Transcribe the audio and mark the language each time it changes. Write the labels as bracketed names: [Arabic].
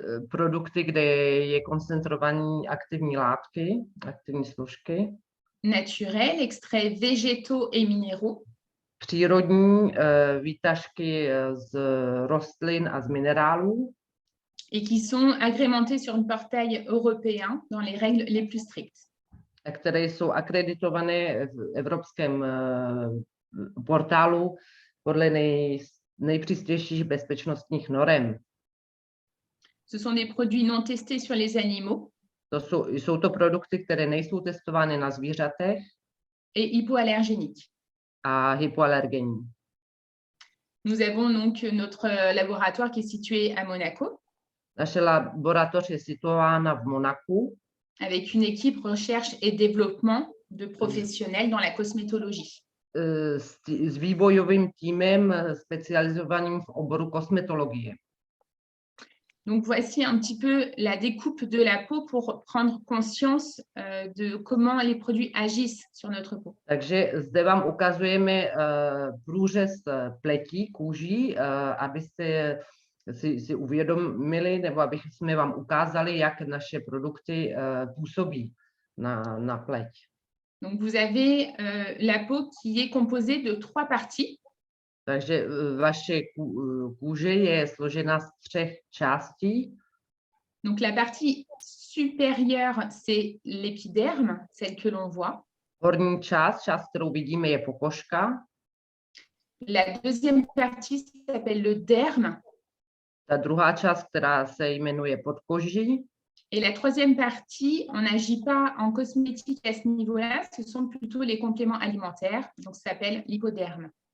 [Czech] Produkty, kde je koncentrovaní aktivní látky, aktivní složky. [French] Naturel, extraits végétaux et minéraux. [Czech] Přírodní výtažky z rostlin a z minerálů. [French] Et qui sont agrémentés sur un portail européen dans les règles les plus strictes. [Czech] Které jsou akreditované v evropském portálu podle nejpřísnějších bezpečnostních norem. [French] Ce sont des produits non testés sur les animaux. [Czech] Jsou to produkty, které nejsou testovány na zvířatech [French] et hypoallergéniques. [Czech] a hypoalergenní. [French] Nous avons donc notre laboratoire qui est situé à Monaco, [Czech] Naše laboratoř je situována v Monaku [French] avec une équipe recherche et développement de professionnels dans la cosmétologie. [Czech] s vývojovým týmem specializovaným v oboru kosmetologie. [French] Donc, voici un petit peu la découpe de la peau pour prendre conscience de comment les produits agissent sur notre peau. [Czech] Takže zde vám ukazujeme průřez pletí, kůží, abyste si uvědomili, nebo abychom vám ukázali, jak naše produkty působí na pleť. [French] Donc, vous avez la peau qui est composée de 3 parties. [Czech] Takže vaše kůže je složena z 3 částí. [French] Donc, la partie supérieure, c'est l'épiderme, celle que l'on voit. [Czech] Horní část, kterou vidíme, je pokožka. [French] La deuxième partie s'appelle le derme. [Czech] Ta druhá část, která se jmenuje podkoží. [French] Et la troisième partie, on n'agit pas en cosmétique à ce niveau-là, ce sont plutôt les compléments alimentaires, donc ça s'appelle l'hypoderme.